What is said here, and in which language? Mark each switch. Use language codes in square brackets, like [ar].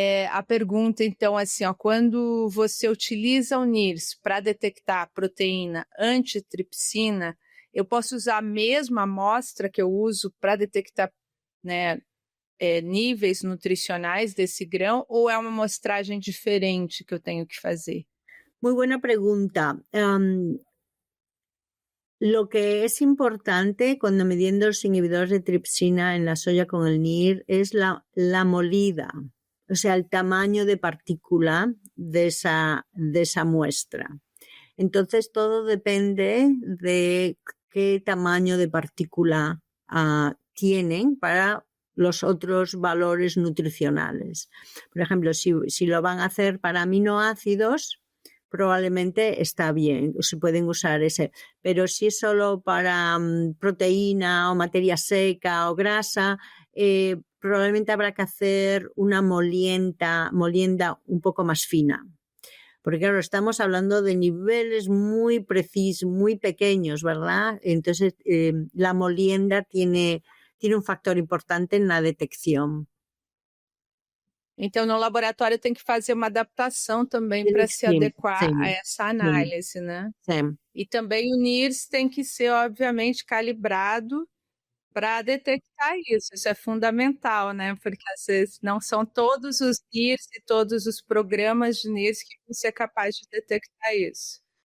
[pt] A pergunta, então, assim, ó, quando você utiliza o NIRS para detectar a proteína antitripsina, eu posso usar a mesma amostra que eu uso para detectar, né, níveis nutricionais desse grão, ou é uma amostragem diferente que eu tenho que fazer? [es] Muy buena pregunta. Lo que es importante cuando midiendo los inhibidores de tripsina en la soya con el NIR es la molida, o sea, el tamaño de partícula de esa muestra. Entonces, todo depende de qué tamaño de partícula tienen para los otros valores nutricionales. Por ejemplo, si lo van a hacer para aminoácidos, probablemente está bien, se pueden usar ese. Pero si es solo para proteína o materia seca o grasa, probablemente habrá que hacer una molienda un poco más fina. Porque claro, estamos hablando de niveles muy precisos, muy pequeños, ¿verdad? Entonces, la molienda tiene un factor importante en la detección. [pt] Então, no laboratório tem que fazer uma adaptação também para se adequar a essa análise, né? Sim. E também o NIRS tem que ser, obviamente, calibrado para detectar isso. Isso é fundamental, né? Porque às vezes não são todos os NIRS e todos os programas de NIRS que vão ser capazes de detectar isso.